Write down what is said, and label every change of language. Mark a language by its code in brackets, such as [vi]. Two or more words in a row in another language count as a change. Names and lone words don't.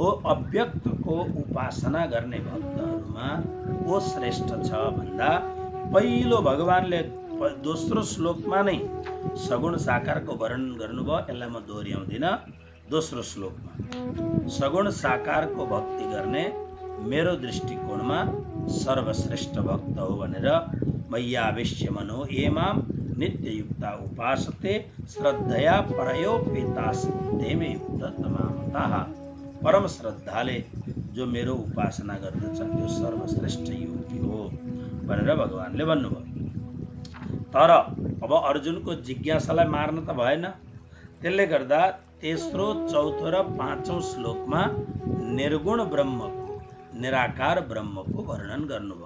[ne] अव्यक्तको उपासना गर्ने भक्तहरूमा को श्रेष्ठ छ भन्दा पहिलो भगवानले दोस्रो श्लोकमा नै सगुण साकारको वर्णन गर्नुभयो, यसलाई म दोहोऱ्याउँदिनँ। दोस्रो श्लोकमा सगुण साकारको भक्ति गर्ने मेरो दृष्टिकोणमा सर्वश्रेष्ठ भक्त हो भनेर [sa] मय्यावेश्य मनो एमां नित्ययुक्ता उपासते श्रद्धया परयोपेतास्ते मे युक्त तमामताः, [ne] परम श्रद्धाले जो मेरो उपासना गर्दछन् त्यो सर्वश्रेष्ठ योगी हो भनेर भगवानले भन्नुभयो। तर अब अर्जुनको जिज्ञासालाई मार्न त भएन, त्यसले गर्दा तेस्रो, चौथो र पाँचौं श्लोकमा निर्गुण ब्रह्मको, निराकार ब्रह्मको वर्णन गर्नुभयो।